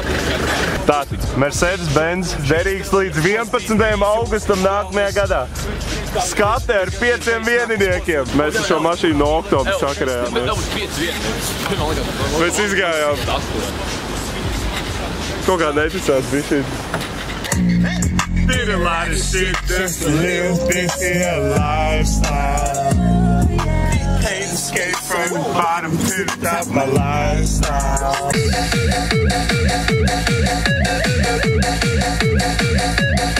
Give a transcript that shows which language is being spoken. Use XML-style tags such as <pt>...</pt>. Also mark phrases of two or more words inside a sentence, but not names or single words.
<lv>Tātad, Mercedes-Benz derīgs līdz 11. augustam nākamajā gadā. Skate ar 5 vieniniekiem. Mēs ar šo mašīnu no oktobra sakarējāmies. Mēs izgājām. Kaut kā neticās bišķi.</lv> <en>Did a lot of shit just to live this here lifestyle. Can't escape from from the bottom to the top of my lifestyle.</en>